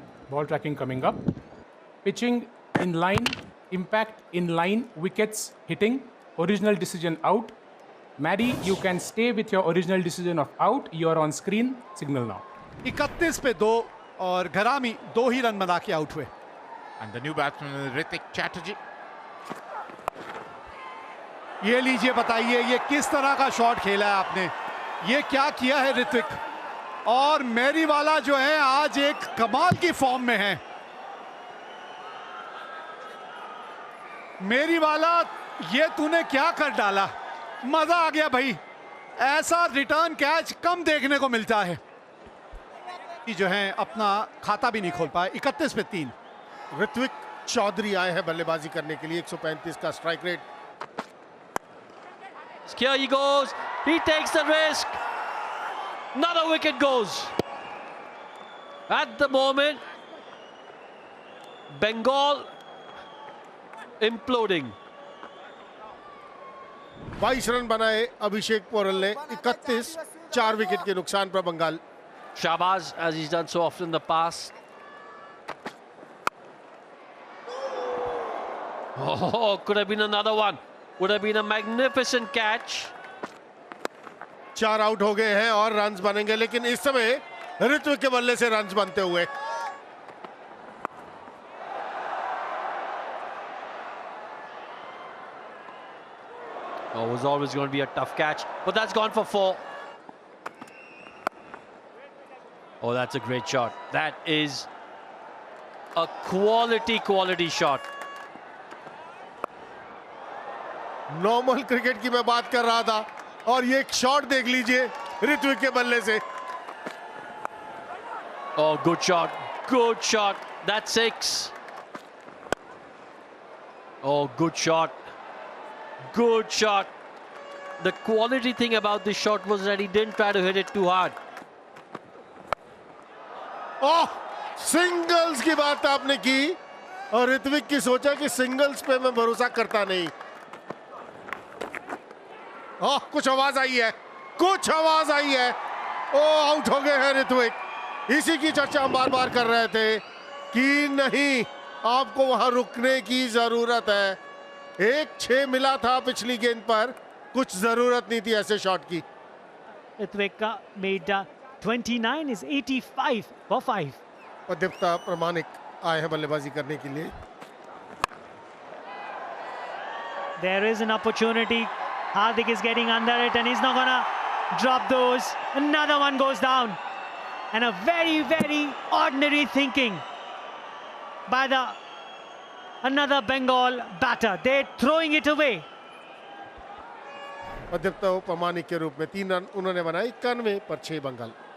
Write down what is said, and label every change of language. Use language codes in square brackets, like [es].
[en] Ball tracking coming up. Pitching in line, impact in line, wickets hitting, original decision out. Maddie, you can stay with your original decision of out. You are on screen. Signal now. [hi] 31 पे 2 और घरामी 2 ही run बना के out हुए. [en] And the new batsman is Ritik Chatterjee. [hi] ये लीजिए, बताइए ये किस तरह का शॉट खेला है आपने. ये क्या किया है ऋत्विक. और मेरीवाला जो है आज एक कमाल की फॉर्म में है. मेरीवाला, ये तूने क्या कर डाला. मजा आ गया भाई. ऐसा रिटर्न कैच कम देखने को मिलता है. जो है अपना खाता भी नहीं खोल पाए. 31 पे 3. ऋत्विक चौधरी आए हैं बल्लेबाजी करने के लिए. 135 का strike rate. [en] Here he goes. He takes the risk. Another wicket goes. At the moment, Bengal imploding. [hi] 22 run बनाए अभिषेक पोरल ने. 31, 4 विकेट के नुकसान पर Bengal. [en] Shahbaz, as he's done so often in the past. Oh, could have been another one. Would have been a magnificent catch. [hi] 4 out हो गए हैं और runs बनेंगे, लेकिन इस समय ऋत्विक के बल्ले से रन्स बनते हुए. [en] Oh, it was always going to be a tough catch, but that's gone for 4. Oh, that's a great shot. That is a quality shot. [hi] Normal cricket की मैं बात कर रहा था, और ये एक शॉट देख लीजिए ऋत्विक के बल्ले से। [en] Oh, good shot. Good shot. That's 6. Oh, good shot. Good shot. The quality thing about this shot was that he didn't try to hit it too hard. [hi] Oh, singles की बात आपने की और ऋत्विक की सोचा कि सिंगल्स पे मैं भरोसा करता नहीं। ओह, कुछ आवाज आई है, कुछ आवाज आई है। ओह, आउट हो गए हैं ऋत्विक। इसी की चर्चा हम बार बार कर रहे थे कि नहीं, आपको वहां रुकने की जरूरत है। 1-6 मिला था पिछली गेंद पर, कुछ जरूरत नहीं थी ऐसे शॉट की। [en] Ritvik made 29 is 85 for 5. [hi] और दीप्ता प्रमाणिक आए हैं बल्लेबाजी करने के लिए। [en] There is an opportunity. Hardik is getting under it and he's not gonna drop those. Another one goes down. And a very, very ordinary thinking by another Bengal batter. They're throwing it away. [hi] और दीप्ता प्रमाणिक के रूप में 3 run उन्होंने बनाए 91 पर 6 बंगाल।